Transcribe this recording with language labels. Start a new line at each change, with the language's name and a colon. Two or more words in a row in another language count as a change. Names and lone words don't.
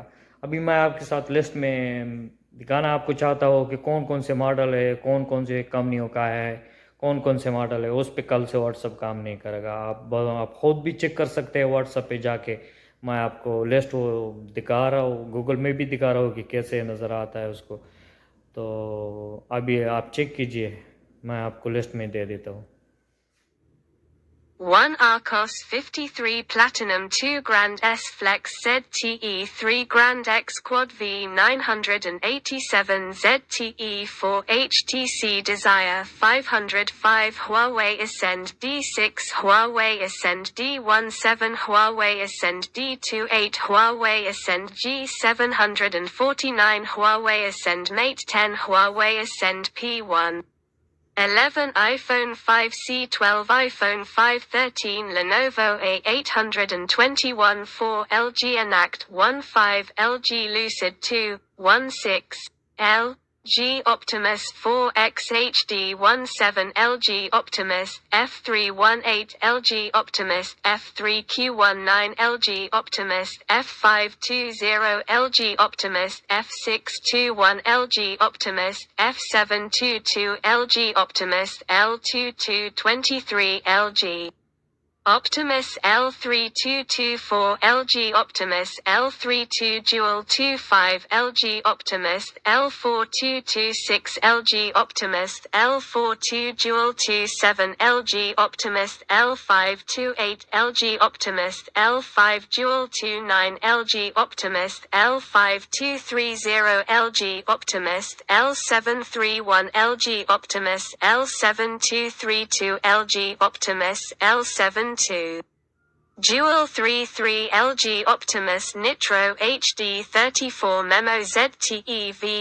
Hindi: अभी मैं आपके साथ लिस्ट में दिखाना आपको चाहता हूँ कि कौन कौन से मॉडल है, कौन कौन से कंपनियों का है, कौन कौन से मॉडल है उस पे कल से व्हाट्सअप काम नहीं करेगा। आप खुद भी चेक कर सकते हैं व्हाट्सएप पे जाके। मैं आपको लिस्ट वो दिखा रहा हूँ, गूगल में भी दिखा रहा हूँ कि कैसे नज़र आता है उसको। तो अभी आप चेक कीजिए, मैं आपको लिस्ट में दे देता हूँ। 1 Arcos 53 Platinum 2 Grand S Flex ZTE 3 Grand X Quad V 987 ZTE 4 HTC Desire 505 Huawei Ascend D6 Huawei Ascend D17 Huawei Ascend D28 Huawei Ascend G749 Huawei Ascend Mate 10 Huawei Ascend P1 11 iPhone 5C 12 iPhone 513 Lenovo A821 4 LG Enact 15 LG Lucid 2 16 LG Optimus 4X HD 17 LG Optimus F318 LG Optimus F3Q19 LG Optimus F520 LG Optimus F621 LG Optimus F722 LG Optimus L2223 LG Optimus L3224 LG Optimus L32 Dual 25 LG Optimus L4226 LG Optimus L42 Dual 27 LG Optimus L528 LG Optimus L5 Dual 29 LG Optimus L5230 LG Optimus L731 LG Optimus L7232 LG Optimus L72 Dual 33 LG Optimus Nitro HD 34 Memo ZTE